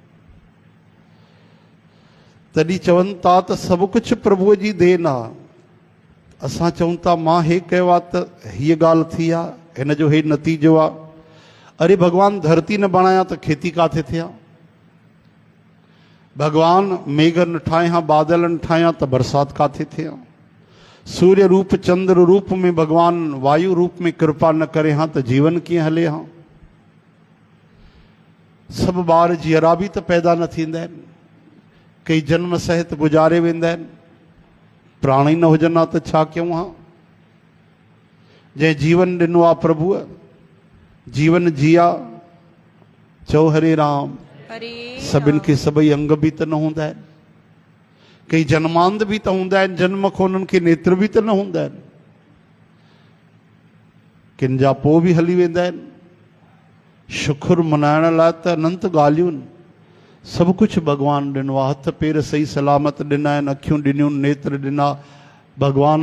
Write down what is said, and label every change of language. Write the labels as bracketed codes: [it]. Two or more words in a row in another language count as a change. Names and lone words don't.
[sd] तॾहिं चवनि था त सभु कुझु प्रभुअ जी देन आहे। असां चऊं था मां हे कयो आहे त हीअ ॻाल्हि थी आहे, हिन जो हे नतीजो आहे। अरे भॻवानु धरती न बणाया त खेती काथे थिया? भॻवानु मेघ न ठाहिया, बादल न ठाहिया त बरसाति काथे थिया? सूर्य रूप चंद्र रूप में भॻवानु वायु रूप में कृपा न करे हा त जीवन कीअं हले हा? सभु ॿार जीअरा बि त पैदा न थींदा आहिनि, कई जन्म सहित गुज़ारे वेंदा आहिनि। प्राण ई न हुजनि हा त छा कयूं हा? जंहिं जीवन ॾिनो आहे प्रभुअ, जीवन जिया, चओ हरे राम। हरे सभिनि खे सभई अंग बि त न हूंदा आहिनि, कई जन्मांध बि त हूंदा आहिनि, जन्म खां उन्हनि खे नेत्र बि त न हूंदा आहिनि, किन जा पोइ बि हली वेंदा आहिनि। शुखुर मनाइण लाइ त अनंत ॻाल्हियूं आहिनि। सभु कुझु भॻवानु ॾिनो आहे, हथ पेर सही सलामत ॾिना आहिनि, अखियूं ॾिनियूं, नेत्र ॾिना भॻवानु।